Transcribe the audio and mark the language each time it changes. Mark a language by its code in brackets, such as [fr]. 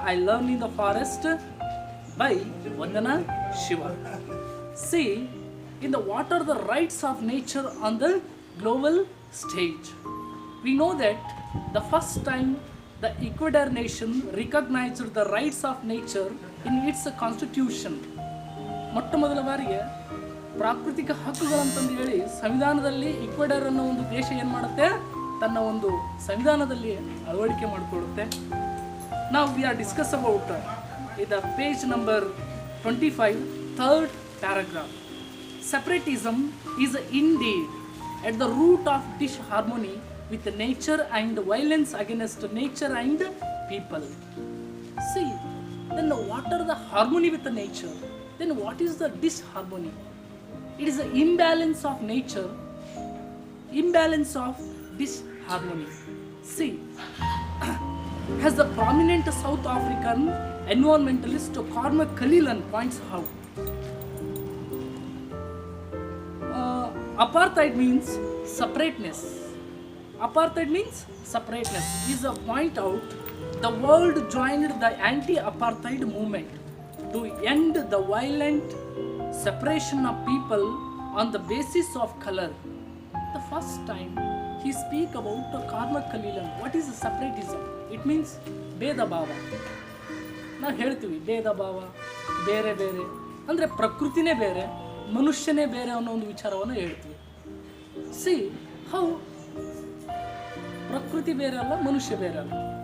[en] I learned in the forest by Vandana Shiva. See, in the what are the rights of nature on the global stage? We know that the first time the Ecuador nation recognized the rights of nature in its constitution. [kn] ಮೊಟ್ಟ ಮೊದಲ ಬಾರಿಗೆ ಪ್ರಾಕೃತಿಕ ಹಕ್ಕುಗಳಂತಂದು ಹೇಳಿ ಸಂವಿಧಾನದಲ್ಲಿ Ecuador ಅನ್ನೋ ಒಂದು ದೇಶ ಏನು ಮಾಡುತ್ತೆ, ತನ್ನ ಒಂದು ಸಂವಿಧಾನದಲ್ಲಿ ಅಳವಡಿಕೆ ಮಾಡಿಕೊಳ್ಳುತ್ತೆ. [en] ನಾವು we are discuss about ಇದು page number 25, third paragraph. Separatism is indeed at the root of disharmony with nature and violence against nature and people. See, then what are the harmony with the nature? Then what is the disharmony? It is the imbalance of nature, imbalance of disharmony. See, as the prominent South African environmentalist Cormac Cullinan points out, apartheid means separateness. Apartheid means separateness. Is a point out the world joined the anti-apartheid movement to end the violent separation of people on the basis of color. The first time he speak about Cormac Cullinan. What is separatism? It means [kn] ಭೇದ ಭಾವ. ನಾವು ಹೇಳ್ತೀವಿ ಭೇದ ಭಾವ, ಬೇರೆ ಬೇರೆ ಅಂದರೆ ಪ್ರಕೃತಿನೇ ಬೇರೆ, ಮನುಷ್ಯನೇ ಬೇರೆ ಅನ್ನೋ ಒಂದು ವಿಚಾರವನ್ನು ಹೇಳ್ತೀವಿ. [en] see how [kn] ಪ್ರಕೃತಿ ಬೇರೆ ಅಲ್ಲ, ಮನುಷ್ಯ ಬೇರೆ ಅಲ್ಲ.